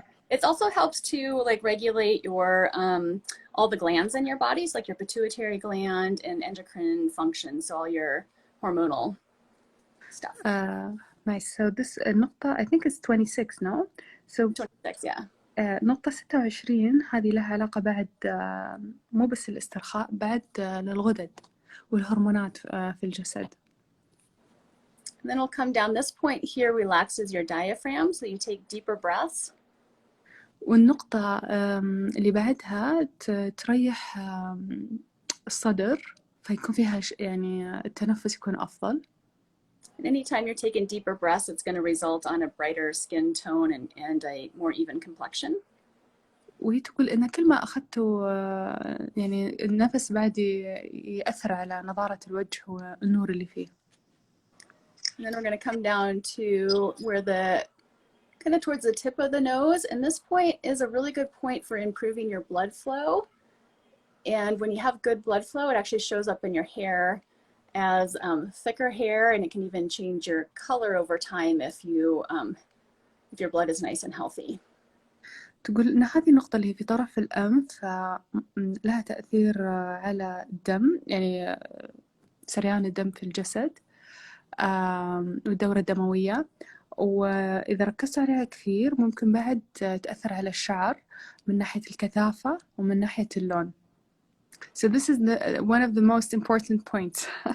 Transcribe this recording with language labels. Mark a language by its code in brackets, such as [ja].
[en] It also helps to like regulate your all the glands in your bodies, like your pituitary gland and endocrine functions, so all your hormonal stuff. Nice. So this النقطة I think it's 26, no? So 26, yeah. [ar] نقطة 26 هذه لها علاقة بعد مو بس الاسترخاء، بعد للغدد والهرمونات في الجسد. [en] And then we'll come down. This point here relaxes your diaphragm, so you take deeper breaths. [ar] والنقطة اللي بعدها تريح الصدر، فيكون فيها يعني التنفس يكون أفضل. [en] And anytime you're taking deeper breaths, it's going to result on a brighter skin tone and a more even complexion. [ar] وهي تقول إن كل ما أخذته يعني النفس بعد يأثر على نضارة الوجه والنور اللي فيه. [en] And then we're going to come down to where kind of towards the tip of the nose. And this point is a really good point for improving your blood flow. And when you have good blood flow, it actually shows up in your hair as thicker hair, and it can even change your color over time if your blood is nice and healthy. [ar] تقول إن هذه النقطة اللي في طرف الأنف لها تأثير على الدم، يعني سريان الدم في الجسد والدورة الدموية، وإذا ركزت عليها كثير ممكن بعد تأثر على الشعر من ناحية الكثافة ومن ناحية اللون. [en] So this is one of the most important points.